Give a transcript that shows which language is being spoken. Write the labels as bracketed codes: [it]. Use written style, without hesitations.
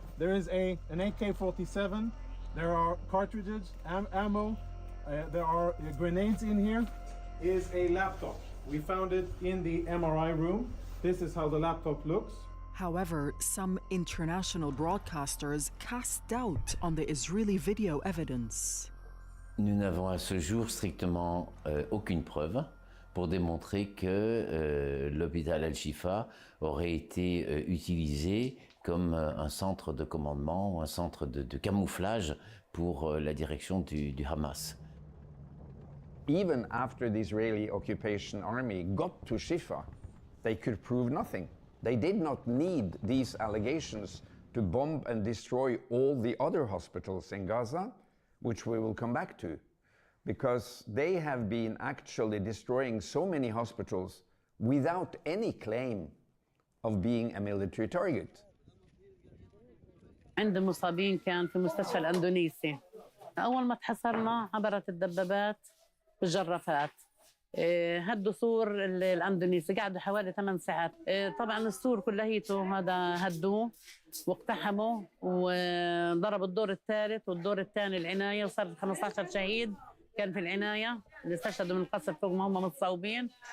[en] There is an AK-47, there are cartridges, ammo, there are grenades in here. Is a laptop. We found it in the MRI room. This is how the laptop looks. However, some international broadcasters cast doubt on the Israeli video evidence. [fr] Nous n'avons à ce jour strictement aucune preuve pour démontrer que l'hôpital Al-Shifa aurait été utilisé comme un centre de commandement ou un centre de camouflage pour la direction du Hamas. [en] Even after the Israeli occupation army got to Shifa, they could prove nothing. They did not need these allegations to bomb and destroy all the other hospitals in Gaza, which we will come back to, because they have been actually destroying so many hospitals without any claim of being a military target. [ar] عند المصابين كان في مستشفى الأندونيسي. أول ما تحصرنا عبرت الدبابات بالجرافات، هدوا سور الأندونيسي، قعدوا حوالي 8 ساعات. طبعا السور كلهيته هذا هدوه واقتحموا وضربوا الدور الثالث والدور الثاني العناية، وصار 15 شهيد كان في العناية اللي استشهدوا من القصف فوق ما هم متصاوبين.